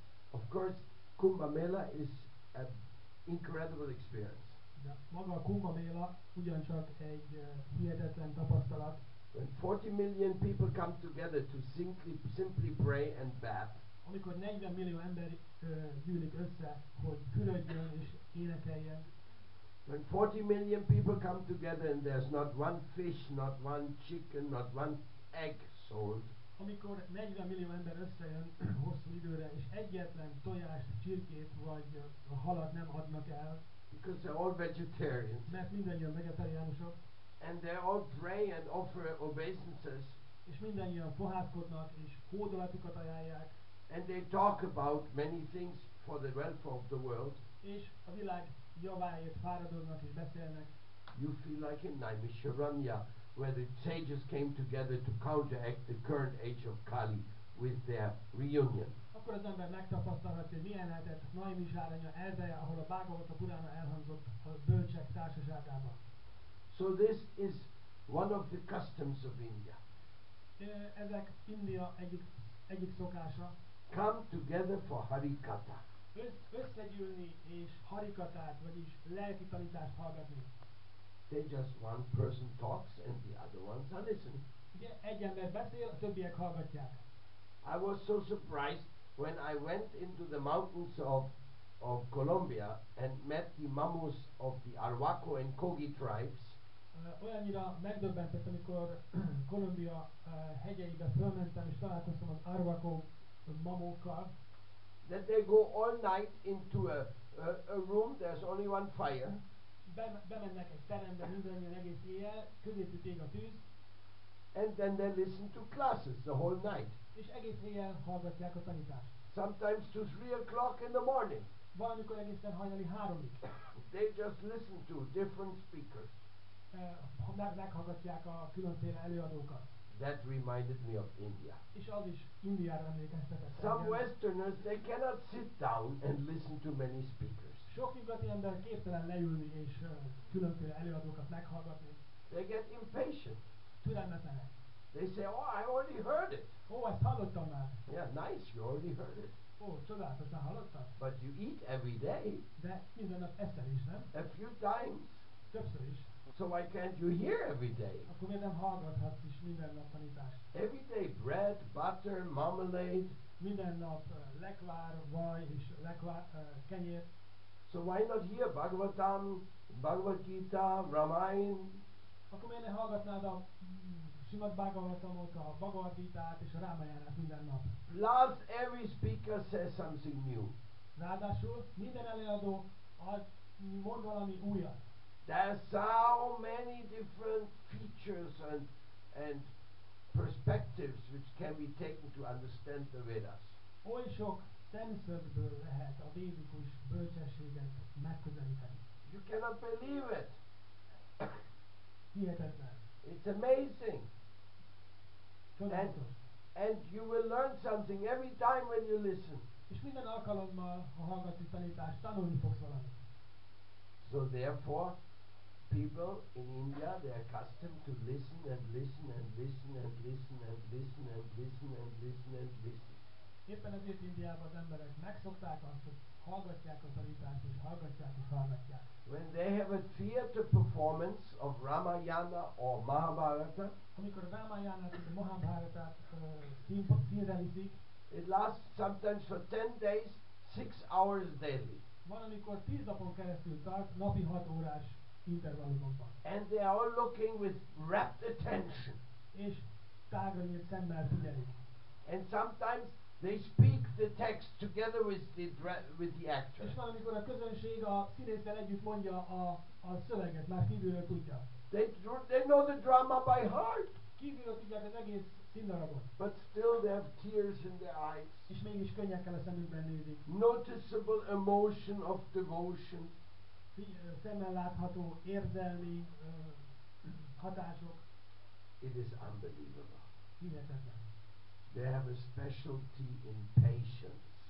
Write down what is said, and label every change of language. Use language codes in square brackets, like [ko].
[en] Of course, Kumbh Mela is an incredible experience. [hu] De maga a Kumbh Mela ugyancsak egy hihetetlen tapasztalat. [en] When 40 million people come together to simply pray and bath, [hu] Amikor 40 millió ember gyűlik össze, hogy fürödjön és énekeljen, [en] when 40 million people come together and there's not one fish, not one chicken, not one egg sold, [hu] amikor 40 millió ember összejön hosszú időre, és egyetlen tojást, csirkét vagy halat nem adnak el, [en] because they're all vegetarians, [hu] mert mindannyian vegetáriánusok, [en] and they all pray and offer obeisances, [hu] és mindannyian fohászkodnak, és hódolatukat ajánlják, [en] and they talk about many things for the welfare of the world, [hu] és a világ javáért fáradoznak és beszélnek. [en] you feel like in Naimisharanya, where the sages came together to counteract the current age of Kali with their reunion. [hu] Akkor az ember megtapasztalhatja, hogy milyen lehetett Naimisharanya erdeje, ahol a Bhagavata Purana elhangzott a bölcsek társaságában. [en] So this is one of the customs of India. [hu] Ezek India egyik szokása. [en] Come together for Harikatha. [hu] Összegyűlni és harikatát, vagyis lelki tanítást hallgatni. [en] They just one person talks and the other ones are listening. [hu] Ugye egy ember beszél, a többiek hallgatják. [en] I was so surprised when I went into the mountains of Colombia and met the Mamus of the Arhuaco and Kogi tribes. [hu] Olyannyira megdöbbentett, amikor Kolumbia hegyeibe fölmentem és találkoztam az Arhuaco mamókkal, [en] that they go all night into a room, there's only one fire. [hu] Bemennek egy terembe mindannyian egész éjjel, közétük ég a tűz, [en] And then they listen to classes the whole night. [hu] és egész éjjel hallgatják a tanítást. [en] Sometimes to 3 o'clock in the morning. [hu] Valamikor egészen hajnali 3-ig. [en] They just listen to different speakers. [hu] Meghallgatják a különféle előadókat. [en] That reminded me of India. [hu] És az is Indiára emlékeztetett. [en] Some [hu] engem. [en] Westerners, they cannot sit down and listen to many speakers. [hu] Sok nyugati ember képtelen leülni és különféle előadókat meghallgatni. [en] They get impatient. [hu] Türelmetlenek. [en] They say, oh, I already heard it. [hu] Ó, ezt hallottam már. [en] Yeah, nice, you already heard it. [hu] Ó, csodálatos, már hallottad? [en] But you eat every day, [hu] De minden nap eszel is, nem? [en] a few times. [hu] Többször is. [en] So why can't you hear every day? [hu] Akkor miért nem hallgathatsz is minden nap tanítást? [en] Every day, bread, butter, marmalade. [hu] Minden nap lekvár, vaj és kenyér. [en] So why not hear Bhagavatam, Bhagavad Gita, Ramayana? [hu] Akkor miért ne hallgatnád a Simad Bhagavatamot, a Bhagavad Gitát és a Rámayánát minden nap? [en] Plus, every speaker says something new. [hu] Ráadásul minden előadó mond valami újat. [en] There's so many different features and perspectives which can be taken to understand the Vedas. [hu] Oly sok szemszögből lehet a védikus bölcsességet megközelíteni. [en] You cannot believe it. [hu] Hihetetlen. [en] It's amazing. [hu] Csodálatos. [en] And you will learn something every time when you listen. [hu] És minden alkalommal, ha hallgatsz egy tanítást, tanulni fogsz valamit. [en] So therefore, people in India, they are accustomed to listen and listen and listen and listen and listen and listen and listen and listen. [hu] Éppen ezért Indiában az emberek megszokták azt, hogy hallgatják a tanítást, és hallgatják. [en] When they have a theater performance of Ramayana or Mahabharata, [hu] amikor a Ramayana-t és a Mahabharatát színre viszik, [en] it lasts sometimes for 10 days, 6 hours daily. [hu] van, amikor 10 napon keresztül tart, napi 6 órás intervallumokban. [en] And they are all looking with rapt attention. [hu] És tágra nyílt szemmel figyelik. [en] And sometimes they speak the text together with the actor. [hu] És van, amikor a közönség a színésszel együtt mondja a szöveget, már kívülről tudja. [en] They know the drama by heart. [hu] Kívülről tudják az egész színdarabot. [en] But still they have tears in their eyes. [hu] És mégis könnyekkel a szemükben nézik. [en] Noticeable emotion of devotion. [hu] Szemmel látható érzelmi hatások. [en] It is unbelievable. [hu] Hihetetlen. [en] They have a specialty in patience.